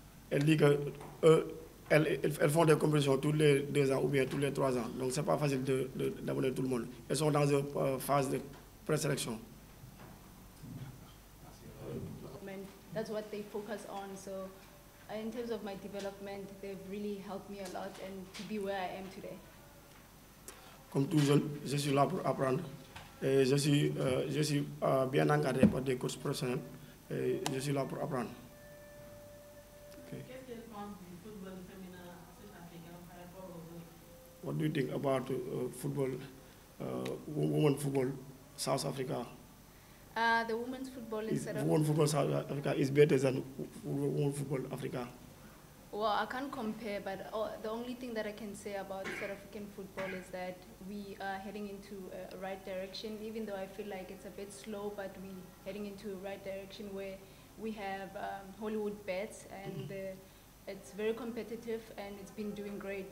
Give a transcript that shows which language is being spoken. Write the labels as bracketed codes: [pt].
[fr] Elle dit qu'elles font des compétitions tous les 2 ans ou bien tous les 3 ans, donc ce n'est pas facile d'amener tout le monde. Elles sont dans une phase de présélection. [en] That's what they focus on. So in terms of my development, they've really helped me a lot and to be where I am today. [fr] Comme tout jeune, je suis là pour apprendre. Et je suis bien encadré par des coachs professionnels. Et je suis là pour apprendre. [en] Okay. [fr] Qu'est-ce qu'elle pense du football féminin sud-africain par rapport aux autres? [en] What do you think about football, women football, South Africa? The women's football in South Africa. Women football South Africa is better than women football Africa. Well, I can't compare, but the only thing that I can say about South African football is that we are heading into a right direction, even though I feel like it's a bit slow, but we're heading into a right direction where we have Hollywood bets, and it's very competitive, and it's been doing great.